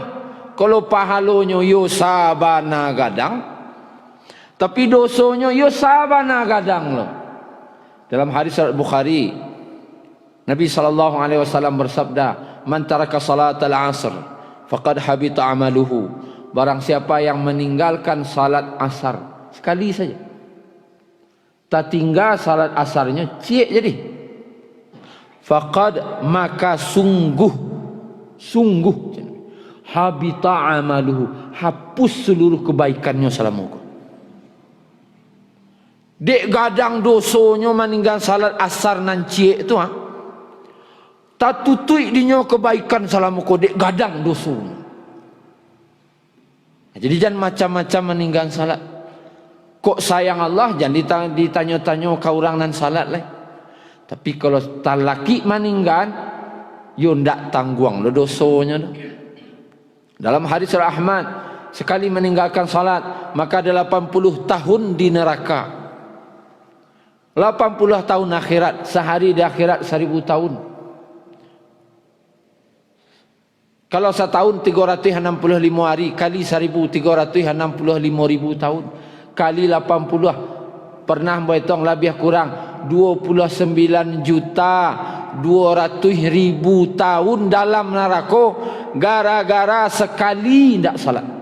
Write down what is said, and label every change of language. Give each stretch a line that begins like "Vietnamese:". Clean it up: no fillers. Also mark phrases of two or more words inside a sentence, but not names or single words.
Minangkabau: Kalau pahalanya yo sabana gadang, tapi dosanya yo sabana gadang lo.
Indonesian: Dalam hadis Bukhari, Nabi SAW bersabda,
Arabic: "من ترك صلاة العصر فقد حبط عمله."
Indonesian: Barang siapa yang meninggalkan salat asar sekali saja, tak tinggal salat asarnya, cik jadi, faqad, maka sungguh
Arabic: حبط عمله,
Indonesian: hapus seluruh kebaikannya selama itu.
Minangkabau: Dek gadang dosonya meninggal salat asar nan cik tu tak tutui dinyo kebaikan selama itu, dek gadang dosonya.
Indonesian: Jadi jangan macam-macam meninggal salat.
Minangkabau: Kok sayang Allah jangan ditanya-tanya ke orang nan salat lah. Tapi kalau talaki meninggal, yo ndak tangguang lo dosonya dah.
Indonesian: Dalam hadis Ahmad, sekali meninggalkan salat maka 80 tahun di neraka. 80 tahun akhirat, sehari di akhirat 1000 tahun. Kalau setahun 365 hari kali 1365.000 tahun kali 80, pernah berhitung lebih kurang 29.200.000 tahun dalam neraka gara-gara sekali tidak salat.